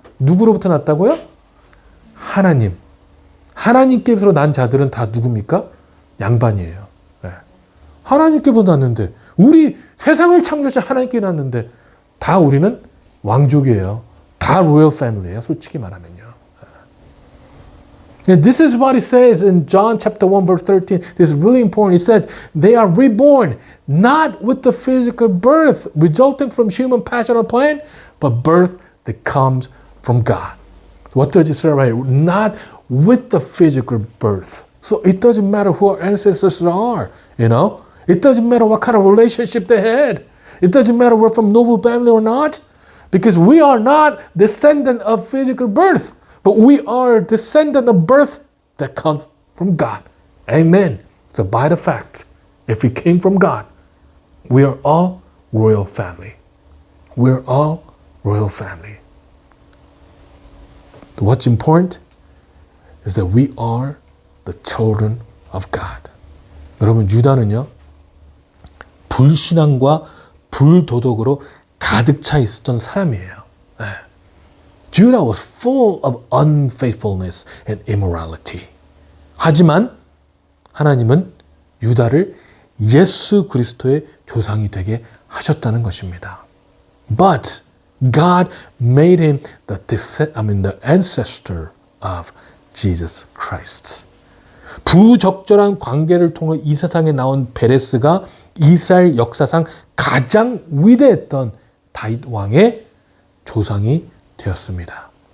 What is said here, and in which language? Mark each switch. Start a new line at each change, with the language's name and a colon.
Korean: 누구로부터 낳았다고요? 하나님. 하나님께서 난 자들은 다 누굽니까? 양반이에요. 네. 하나님께부터 낳았는데, 우리 세상을 창조하신 하나님께 낳았는데 다 우리는 왕족이에요. 다 로열 패밀리예요. 솔직히 말하면요.
English: And this is what it says in John chapter 1 verse 13. This is really important. It says they are reborn not with the physical birth resulting from human passion or plan, but birth that comes from God. What does it say right here? Not with the physical birth. So it doesn't matter who our ancestors are, It doesn't matter what kind of relationship they had. It doesn't matter we're from noble family or not, because we are not descendant of physical birth, but we are descendant of birth that comes from God. Amen. So by the fact, if we came from God, we are all royal family. We're all royal family. What's important is that we are the children of God.
Korean: 여러분, 유다는요, 불신앙과 불도덕으로 가득 차 있었던 사람이에요. 네.
English: Judah was full of unfaithfulness and immorality.
Korean: 하지만 하나님은 유다를 예수 그리스도의 조상이 되게 하셨다는 것입니다.
English: But God made him the ancestor of Jesus Christ.
Korean: 부적절한 관계를 통해 이 세상에 나온 베레스가 이스라엘 역사상 가장 위대했던 다윗 왕의 조상이 되었습니다.